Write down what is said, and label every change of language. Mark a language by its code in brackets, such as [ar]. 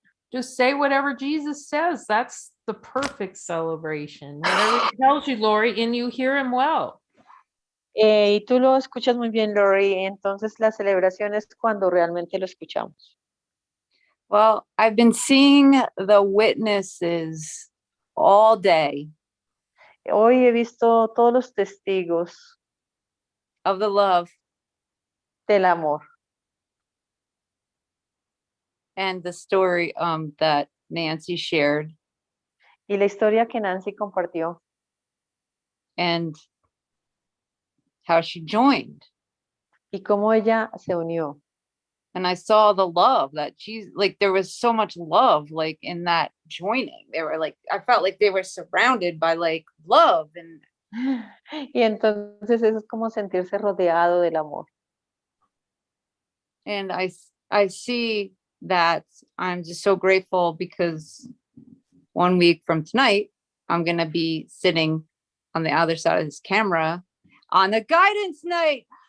[en] Just say whatever Jesus says. That's the perfect celebration. Whatever he tells you, Lori, and you hear him well. [es] Y tú lo escuchas muy bien, Lori. Entonces la celebración es cuando realmente lo escuchamos. [en] Well, I've been seeing the witnesses all day. [es] Hoy he visto todos los testigos [en] of the love [es] del amor. [en] And the story that Nancy shared. [es] Y la historia que Nancy compartió. [en] And how she joined. [es] Y cómo ella se unió. [en] and I saw the love that she's like, there was so much love, like in that joining. They were like, I felt like they were surrounded by like love. And [es] Y entonces eso es como sentirse rodeado del amor. [en] And I see that. I'm just so grateful because 1 week from tonight, I'm going to be sitting on the other side of this camera on the guidance night.